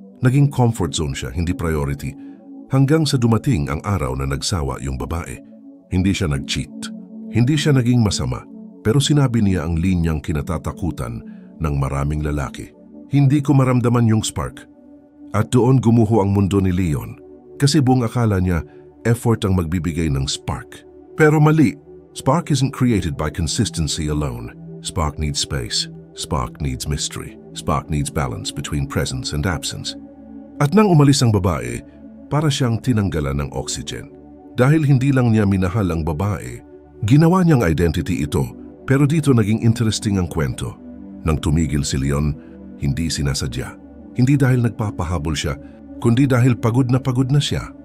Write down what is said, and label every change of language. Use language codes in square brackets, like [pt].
[tl] Naging comfort zone siya, hindi priority. Hanggang sa dumating ang araw na nagsawa yung babae. Hindi siya nag-cheat. Hindi siya naging masama. Pero sinabi niya ang linyang kinatatakutan ng maraming lalaki. Hindi ko maramdaman yung spark. At doon gumuho ang mundo ni Leon. Kasi buong akala niya, effort ang magbibigay ng spark. Pero mali. [en] Spark isn't created by consistency alone. Spark needs space. Spark needs mystery. Spark needs balance between presence and absence. [tl] At nang umalis ang babae, para siyang tinanggalan ng oxygen. Dahil hindi lang niya minahal ang babae, ginawa niyang identity ito. Pero dito naging interesting ang kwento. Nang tumigil si Leon, hindi sinasadya. Hindi dahil nagpapahabol siya, kundi dahil pagod na siya.